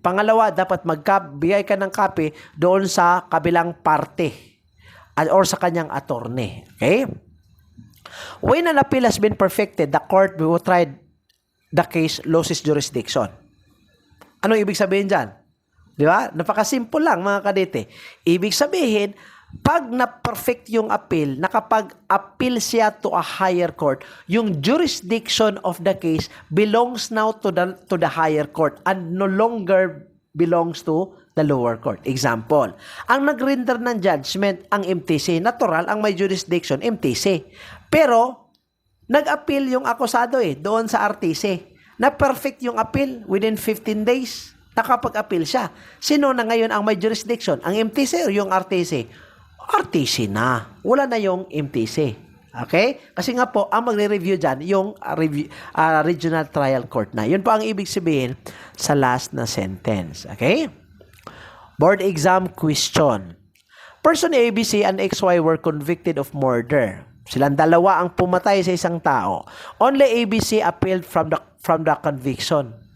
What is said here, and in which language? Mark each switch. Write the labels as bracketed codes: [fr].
[tl] Pangalawa, dapat magbigay ka ng copy doon sa kabilang parte or sa kanyang attorney. [en] Okay? When an appeal has been perfected, the court will try the case loses jurisdiction. [tl] Anong ibig sabihin dyan? Di ba? Napakasimple lang mga kadete. Ibig sabihin, pag na-perfect yung appeal, nakapag-appeal siya to a [en] higher court, yung jurisdiction of the case belongs now to the higher court and no longer belongs to the lower court. [tl] Example, ang nag-render ng judgment ang MTC, natural ang may jurisdiction MTC. Pero nag-appeal yung akusado doon sa RTC. Na-perfect yung appeal within 15 days. Nakapag-appeal siya. Sino na ngayon ang may jurisdiction? Ang MTC o yung RTC? RTC na. Wala na yung MTC. Okay? Kasi nga po, ang magre-review dyan, yung regional trial court na. Yun po ang ibig sabihin sa last na sentence. [en] Okay? Board exam question. Person ABC and XY were convicted of murder. [tl] Silang dalawa ang pumatay sa isang tao. [en] Only ABC appealed from the conviction.